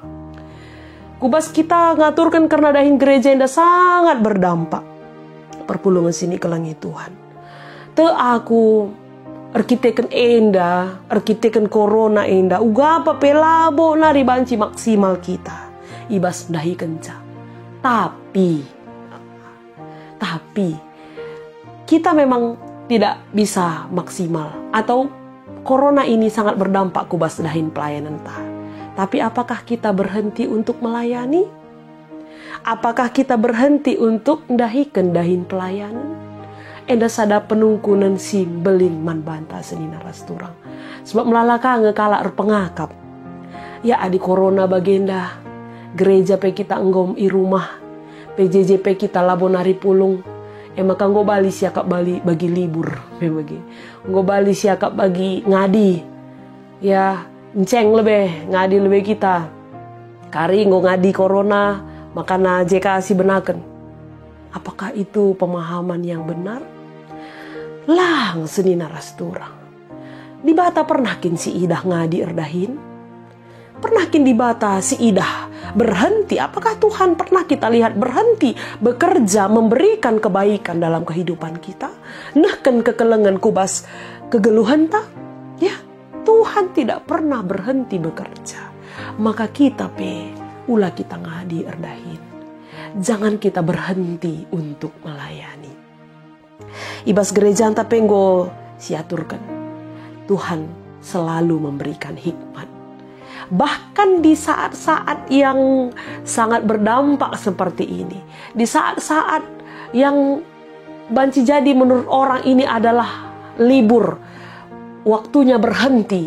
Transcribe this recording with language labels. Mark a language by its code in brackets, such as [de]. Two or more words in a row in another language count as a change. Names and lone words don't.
[btx] Kubas kita ngaturkan karena dahin gereja enda [id] sangat berdampak. [btx] Perpulungan sini kelangi Tuhan. Te aku arkiteken enda, arkiteken corona enda, uga apa pelabo nari banci maksimal kita. Ibas dahi kenca. [id] Tapi kita memang tidak bisa maksimal atau corona ini sangat berdampak kubas dahin pelayanan ta. Tapi apakah kita berhenti untuk melayani? Apakah kita berhenti untuk [btx] dahikan dahin pelayanan? Enda sada penungkunan si beling man banta senina rasturang. Sebab melalaka ngekala pengakap. Ya adi corona bagenda. Gereja pe kita enggom i rumah. PJJP kita labonari pulung. Maka nggo bali siakap bali bagi libur. Nggo bali siakap bagi ngadi. Ya enceng lebih ngadi lebih kita. Kari nggo ngadi corona. Makana jeka si benaken. [id] Apakah itu pemahaman yang benar? [btx] Lang senina rasturang. Dibata pernahkin si idah ngadi erdahin? Pernahkin dibata si idah berhenti? [id] Apakah Tuhan pernah kita lihat berhenti bekerja memberikan kebaikan dalam kehidupan kita? [btx] Nahkan kekelengan kubas kegeluhan tak? [id] Ya, Tuhan tidak pernah berhenti bekerja. [btx] Maka kita ulah kita ngadi erdahin. [id] Jangan kita berhenti untuk melayani. [btx] Ibas gereja anta penggo siaturkan. [id] Tuhan selalu memberikan hikmat. Bahkan di saat-saat yang sangat berdampak seperti ini. Di saat-saat yang banci jadi menurut orang ini adalah libur. Waktunya berhenti.